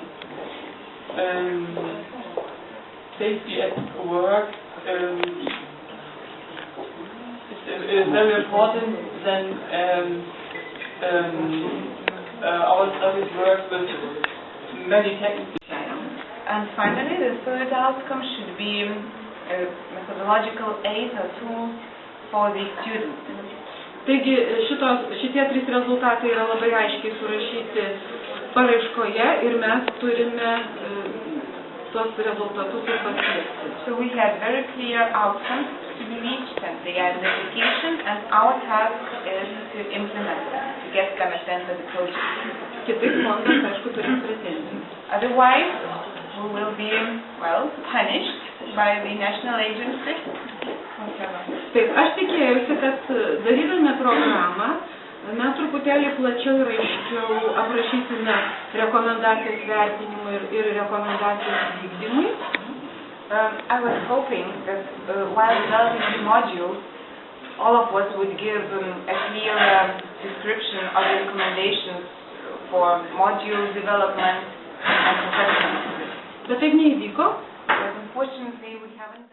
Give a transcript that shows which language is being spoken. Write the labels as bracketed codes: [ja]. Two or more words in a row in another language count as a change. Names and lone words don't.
[en] Safety at work is very important. Then our studies work with many techniques. And finally, the third outcome should be a methodological aid or tool for the students. [lt] Taigi šitie 3 rezultatai yra labai aiškiai surašyti paraiškoje ir mes turime tuos rezultatus ir pasiekti. [en] So we have very clear outcomes to be reached and the identification, and our task is to implement them, to get them attended the project. [lt] Kitaip fondas, aišku, turi pretenzijų. [en] Otherwise, we will be, well, punished by the national agency. [lt] Taip, aš tikėjausi, kad darydami programą mes truputėlį plačiau ir aiškiau aprašysime rekomendacijas vertinimui ir rekomendacijas vykdymui. [en] I was hoping that while developing the module, all of us would give a clear description of the recommendations for module development and professional. [lt] Bet taip neįvyko. [en] But unfortunately, we haven't done